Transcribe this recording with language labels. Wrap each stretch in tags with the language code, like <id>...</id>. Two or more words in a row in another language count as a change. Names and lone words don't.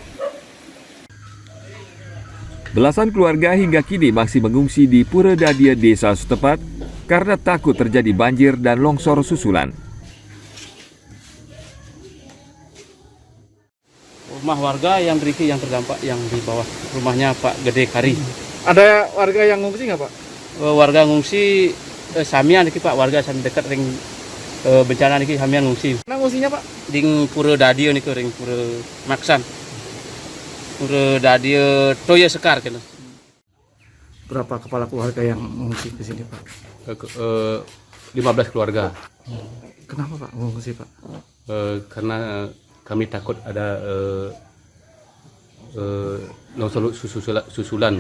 <id>Belasan keluarga hingga kini masih mengungsi di Pura Dadia, desa setempat karena takut terjadi banjir dan longsor susulan. Rumah warga yang terdampak yang di bawah rumahnya Pak Gede Kari. Ada warga yang ngungsi nggak Pak?</id> <ban>Warga ngungsi samian iki Pak, warga sami dekat ring bencana niki samian ngungsi.</ban> <id>Nah ngungsinya Pak?</id> <ban>Ding Pura Dadio niku ring Pura Maksan. Pura Dadio Toya Sekar kena.</ban> <id>Berapa kepala keluarga yang mengungsi ke sini Pak? 15 keluarga. Kenapa Pak mengungsi Pak? Karena kami takut ada longsor susulan.</id>